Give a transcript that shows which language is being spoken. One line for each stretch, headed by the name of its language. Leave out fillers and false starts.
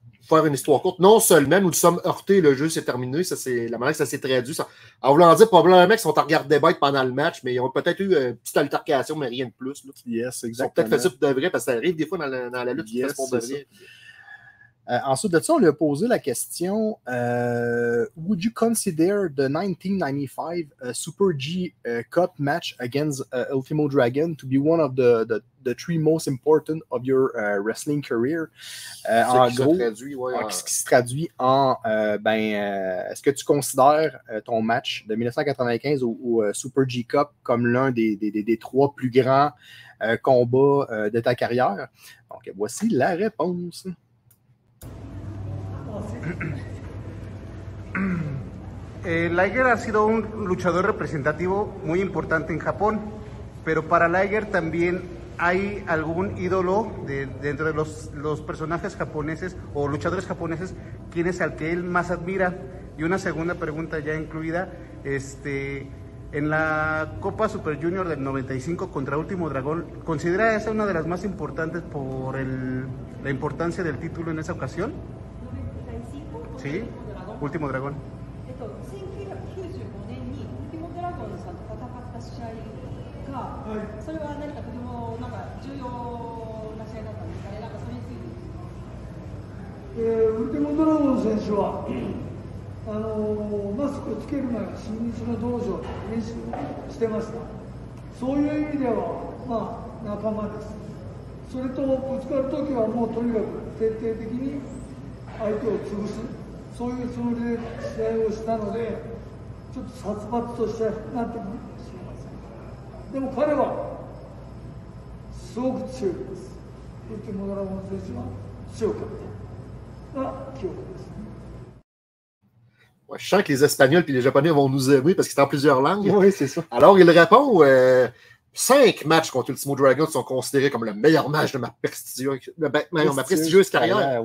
French: faire une histoire courte, non seulement nous sommes heurtés, le jeu s'est terminé, ça, c'est la manière que ça s'est traduit. Ça, en voulant dire, probablement, qu'ils sont à regarder bête pendant le match, mais ils ont peut-être eu une petite altercation, mais rien de plus. Là.
English: Yes,
French: exactement. Ils ont peut-être fait ça pour de vrai, parce que ça arrive des fois dans la lutte, yes, pour de vrai. Ensuite de ça, on lui a posé la question
English: Would you consider the 1995 Super G Cup match against Ultimo Dragon to be one of the three most important of your wrestling career?
French: En gros, ce qui se traduit en est-ce que tu considères ton match de 1995 au Super G Cup comme l'un des trois plus grands combats de ta carrière? Donc, voici la réponse.
Spanish: Liger ha sido un luchador representativo muy importante en Japón, pero para Liger también hay algún ídolo dentro de los personajes japoneses o luchadores japoneses, ¿quién es al que él más admira? Y una segunda pregunta ya incluida, en la Copa Super Junior del 95 contra Último Dragón, ¿considera esa una de las más importantes por la importancia del título en esa ocasión? Sí, Último Dragón.
Japanese: 1995年にウルティモドラゴンさんと戦った試合が、それは何かとてもなんか重要な試合だったんですかね。なんかそれについて。ウルティモドラゴン選手はマスクをつける前に新日の道場で練習してました。そういう意味ではまあ仲間です。それとぶつかるときはもうとにかく徹底的に相手を潰す。そういうつもりで試合をしたので、ちょっと殺伐としたなってくるかもしれません。でも彼はすごく強いです。ウルティモドラゴン選手は強かったが記憶です。
French: Ouais, je sens que les Espagnols et les Japonais vont nous aimer parce qu'ils sont en plusieurs langues. Oui, c'est ça. Alors, il répond 5 matchs contre Ultimo Dragon sont considérés comme le meilleur match de ma prestigieuse carrière.